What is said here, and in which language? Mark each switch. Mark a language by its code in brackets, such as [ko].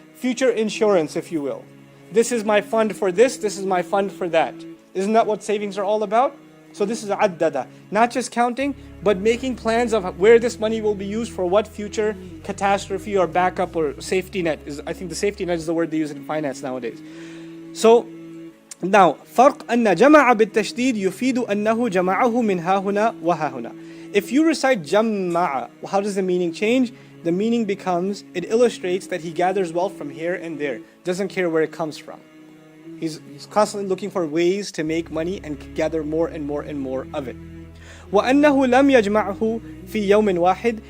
[en] Future insurance, if you will. This is my fund for this is my fund for that. Isn't that what savings are all about? So this is addada. Not just counting, but making plans of where this money will be used for what future catastrophe or backup or safety net. I think the safety net is the word they use in finance nowadays. So now, [ar] فرق أن جمع بالتشديد يفيد أنه جمعه من ها هنا وها هنا. [en] If you recite جمع, how does the meaning change? The meaning becomes, it illustrates that he gathers wealth from here and there. Doesn't care where it comes from. He's constantly looking for ways to make money and gather more and more and more of it. [ar] وَأَنَّهُ لَمْ يَجْمَعْهُ فِي يَوْمٍ وَاحِدٍ.